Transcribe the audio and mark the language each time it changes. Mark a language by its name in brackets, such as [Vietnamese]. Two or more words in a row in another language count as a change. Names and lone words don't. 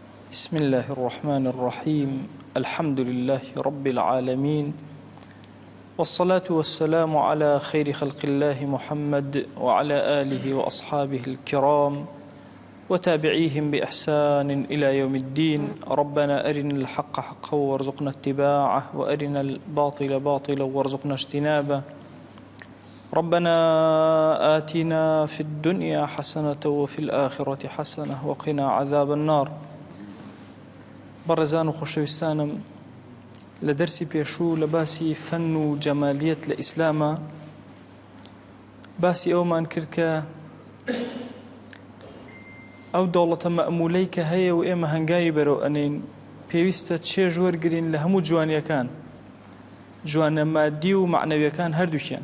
[Arabic] بسم الله الرحمن الرحيم الحمد لله رب العالمين والصلاة والسلام على خير خلق الله محمد وعلى آله وأصحابه الكرام وتابعيهم بإحسان إلى يوم الدين. ربنا أرنا الحق حقا وارزقنا اتباعه وأرنا الباطل باطلا وارزقنا اجتنابه. ربنا آتنا في الدنيا حسنة وفي الآخرة حسنة وقنا عذاب النار. [Central Kurdish] بەڕێزان و خۆشەویستانم، لە دەرسی پێشوو لە باسی فەن و جەمالیەت لە ئیسلامە باسی ئەومان کرد کە ئەو دەوڵەتە مەئمولەی کە هەیە و ئێمە هەنگاوی بەرەو ئەنین پێویستە چێژ وەرگرین لە هەموو جوانیەکان، جوانە مادی و معنەویەکان هەردووکیان.